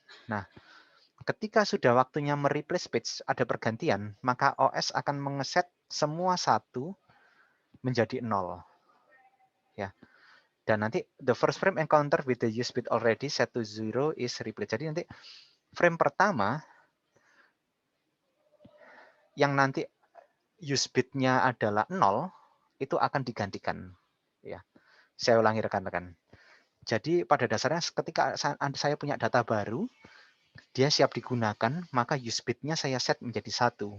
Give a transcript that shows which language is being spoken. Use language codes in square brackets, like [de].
[id] Nah, ketika sudah waktunya mereplace page, ada pergantian, maka OS akan mengeset semua 1 menjadi 0. Ya. Dan nanti [en] the first frame encounter with the use bit already set to 0 is replaced. [id] Jadi nanti frame pertama yang nanti use bitnya adalah 0 itu akan digantikan. Ya. Saya ulangi rekan-rekan. Jadi pada dasarnya ketika saya punya data baru, dia siap digunakan, maka use bitnya saya set menjadi 1.